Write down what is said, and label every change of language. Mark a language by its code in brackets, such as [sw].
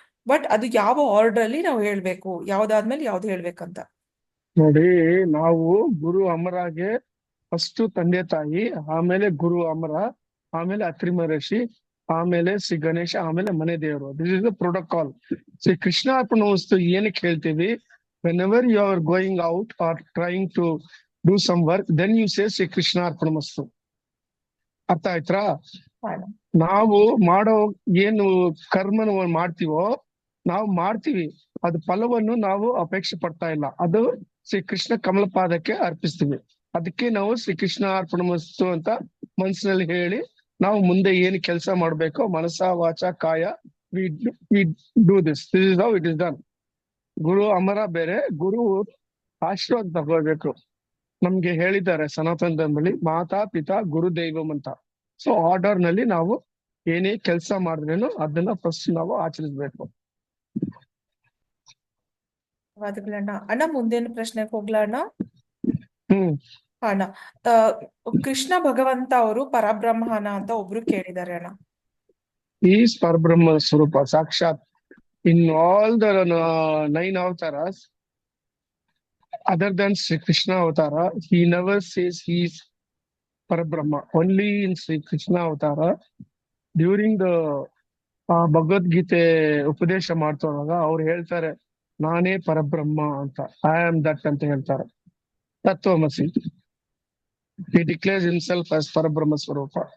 [kn] But ಅದು ಯಾವ order ಅಲ್ಲಿ ನಾವು ಹೇಳ್ಬೇಕು, ಯಾವ್ದಾದ್ಮೇಲೆ ಯಾವ್ದು ಹೇಳ್ಬೇಕಂತ? ನೋಡಿ, ನಾವು ಗುರು ಅಮರಾಗೆ ಫಸ್ಟ್ ತಂದೆ ತಾಯಿ, ಆಮೇಲೆ ಗುರು ಅಮರ, ಆಮೇಲೆ ಅತ್ರಿ ಮಹರ್ಷಿ, ಆಮೇಲೆ ಶ್ರೀ ಗಣೇಶ, ಆಮೇಲೆ ಮನೆ ದೇವರು. [en] This is the protocol. [kn] Shri ಕೃಷ್ಣಾರ್ಪಣ ವಸ್ತು ಏನಕ್ಕೆ ಹೇಳ್ತೀವಿ? [en] whenever you are going out or trying to do some work, then you say Shri ಕೃಷ್ಣಾರ್ಪಣಮಸ್ತು. [kn] ಅರ್ಥ ಆಯ್ತಾ? ನಾವು ಮಾಡೋ ಏನು ಕರ್ಮನ ಮಾಡ್ತೀವೋ ನಾವು ಮಾಡ್ತೀವಿ, ಅದು ಫಲವನ್ನು ನಾವು ಅಪೇಕ್ಷೆ ಪಡ್ತಾ ಇಲ್ಲ. ಅದು ಶ್ರೀ ಕೃಷ್ಣ ಕಮಲಪಾದಕ್ಕೆ ಅರ್ಪಿಸ್ತೀವಿ. ಅದಕ್ಕೆ ನಾವು ಶ್ರೀ ಕೃಷ್ಣ ಅರ್ಪಣಮಸ್ತು ಅಂತ ಮನಸ್ಸಿನಲ್ಲಿ ಹೇಳಿ ನಾವು ಮುಂದೆ ಏನ್ ಕೆಲಸ ಮಾಡ್ಬೇಕೋ ಮನಸ ವಾಚ ಕಾಯ [en] We do this is how it is done. [kn] ಗುರು ಅಮರ ಬೇರೆ, ಗುರು ಆಶೀರ್ವಾದ ತಗೋಬೇಕು. ನಮ್ಗೆ ಹೇಳಿದ್ದಾರೆ ಸನಾತನ ಧರ್ಮದಲ್ಲಿ ಮಾತಾ ಪಿತಾ ಗುರು ದೈವಂ ಅಂತ. ಸೊ ಆರ್ಡರ್ ನಲ್ಲಿ ನಾವು ಏನೇ ಕೆಲಸ ಮಾಡಿದ್ರೇನು ಅದನ್ನ ಫಸ್ಟ್ ನಾವು ಆಚರಿಸ್ಬೇಕು. ಧನ್ಯವಾದಗಳಣ್ಣ. ಅಣ್ಣ ಮುಂದಿನ ಪ್ರಶ್ನೆಗೆ ಹೋಗ್ಲಾ ಅಣ್ಣ? ಹ್ಮ್ ಅಣ್ಣ ಕೃಷ್ಣ ಭಗವಂತ ಅವರು ಪರಬ್ರಹ್ಮನ ಅಂತ ಒಬ್ರು ಕೇಳಿದ್ದಾರೆ ಅಣ್ಣ. ಈಸ್ ಪರಬ್ರಹ್ಮ ಸ್ವರೂಪ ಸಾಕ್ಷಾತ್. [en] In all the 9 avataras other than Sri Krishna Avatara, he never says he is Parabrahma. Only in Sri Krishna Avatara, during the [kn] Bhagavad Gita ಉಪದೇಶ ಮಾಡ್ತೋವಾಗ ಅವ್ರು ಹೇಳ್ತಾರೆ ನಾನೇ ಪರಬ್ರಹ್ಮ ಅಂತ, [en] I am that [kn] ಅಂತ ಹೇಳ್ತಾರೆ. ತತ್ವಮಸಿ. [en] He declares himself as ಪರಬ್ರಹ್ಮ ಸ್ವರೂಪ.